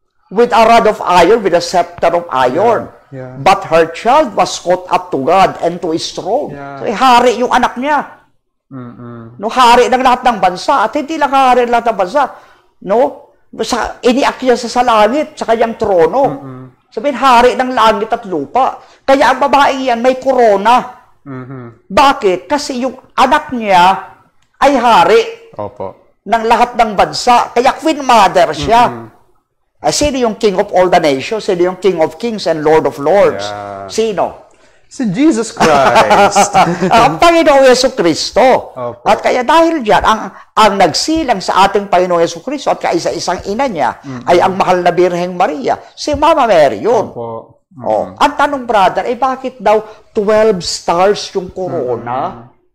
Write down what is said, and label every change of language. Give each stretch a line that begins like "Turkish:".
English: With a rod of iron, with a scepter of iron. But her child was caught up to God and to his throne.
Filipino: So, hari yung anak niya. No, hari ng lahat ng bansa. At hindi lang hari ng lahat ng bansa. No? Iniakyat sa langit, sa kanyang trono. Sabihin, hari ng langit at lupa. Kaya ang babae yan may korona. Bakit? Kasi yung anak niya ay hari ng lahat ng bansa. Kaya queen mother siya. Sino yung
English: king of all the nations? Sino yung king of kings and lord of lords? Sino?
Filipino: Si Jesus Christ. Ang Panginoong Jesucristo. Opo. At kaya dahil diyan, ang nagsilang sa ating Panginoong Jesucristo at kaisa-isang ina niya ay ang mahal na Birheng Maria, si Mama Mary yun. Opo. Oh, ang tanong, brother, bakit daw 12 stars yung corona?